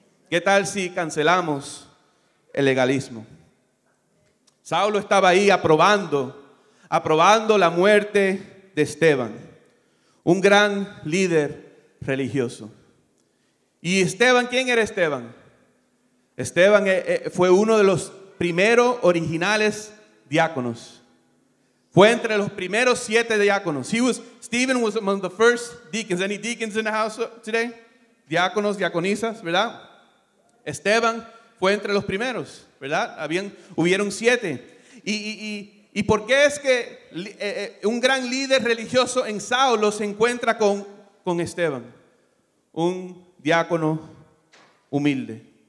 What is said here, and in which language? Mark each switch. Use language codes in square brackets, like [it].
[es] ¿Qué tal si cancelamos el legalismo? Saulo estaba ahí aprobando la muerte de Esteban, un gran líder religioso. ¿Y Esteban, quién era Esteban? Esteban fue uno de los primeros originales diáconos. Fue entre los primeros 7 diáconos. [en] Stephen was among the first deacons. Any deacons in the house today? [es] Diáconos, diaconisas, ¿verdad? Esteban fue entre los primeros, ¿verdad? Hubieron 7. ¿Y por qué es que un gran líder religioso en Saulo se encuentra con Esteban? Un diácono humilde.